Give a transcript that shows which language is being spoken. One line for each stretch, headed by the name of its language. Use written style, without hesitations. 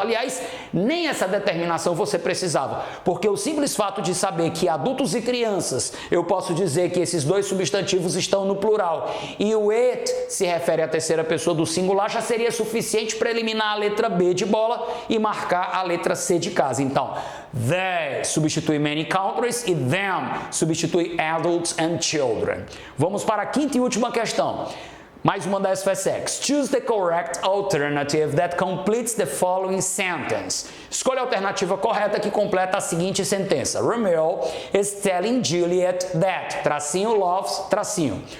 Portuguese: Aliás, nem essa determinação você precisava, porque o simples fato de saber que adultos e crianças, eu posso dizer que esses dois substantivos estão no plural, e o it se refere à terceira pessoa do singular, já seria suficiente para eliminar a letra B de bola e marcar a letra C de casa. Então, they substitui
English: many countries
Portuguese: e them substitui
English: adults and children.
Portuguese: Vamos para a quinta e última questão. Mais uma da SFSX.
English: Choose the correct alternative that completes the following sentence.
Portuguese: Escolha a alternativa correta que completa a seguinte sentença.
English: Romeo is telling Juliet that, tracinho, loves, tracinho.